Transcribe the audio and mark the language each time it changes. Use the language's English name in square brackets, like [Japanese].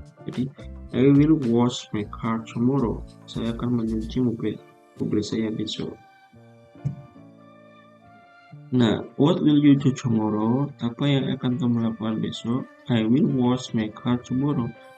[Indonesian] Jadi [English] I will wash my car tomorrow. [Indonesian] Saya akan mencuci mobil saya besok. [English] Nah, what will you do tomorrow? [Indonesian] Apa yang akan kamu lakukan besok? [English] I will wash my car tomorrow.